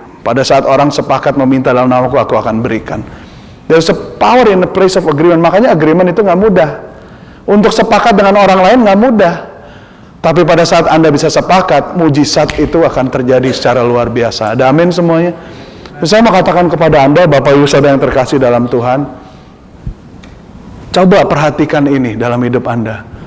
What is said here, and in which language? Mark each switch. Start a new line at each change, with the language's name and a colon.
Indonesian: Pada saat orang sepakat meminta dalam namaku, aku akan berikan.
English: There's a power in a place of agreement.
Indonesian: Makanya agreement itu gak mudah. Untuk sepakat dengan orang lain gak mudah. Tapi pada saat Anda bisa sepakat, mujizat itu akan terjadi secara luar biasa. Ada amin semuanya? Saya mau katakan kepada Anda, Bapak Ibu Saudara yang terkasih dalam Tuhan, coba perhatikan ini dalam hidup Anda.